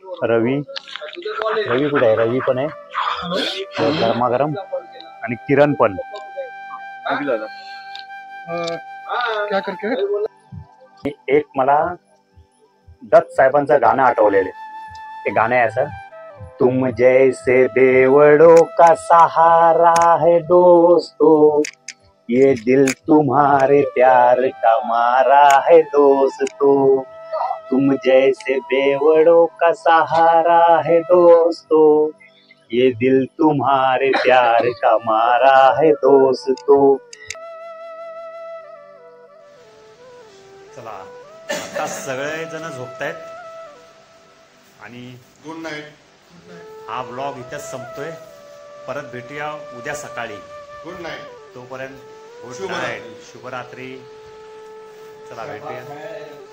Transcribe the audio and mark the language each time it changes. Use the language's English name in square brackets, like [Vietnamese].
[Marathi] रवी कुठे आहे? रवी पण आहे गरमागरम आणि किरण पण. [Hindi] क्या करके [Marathi] एक मला दत्त साहेबांचं गाणं आठवलेलं. ते गाणं आहे असं, [Hindi] तुम जैसे बेवड़ों का सहारा है दोस्तों, ये दिल तुम्हारे प्यार का मारा है दोस्तों, तुम जैसे बेवड़ों का सहारा है दोस्तों, ये दिल तुम्हारे प्यार का मारा है दोस्तों. [Marathi] चला आता सगळे जण झोपतायत आणि [English] Good night. [Marathi] हा ब्लॉग इथेच संपतोय. परत भेटूया उद्या सकाळी. [English] Good night. [Marathi] तोपर्यंत गुड शुभरात्री. नाईट, शुभरात्री. चला भेटूया.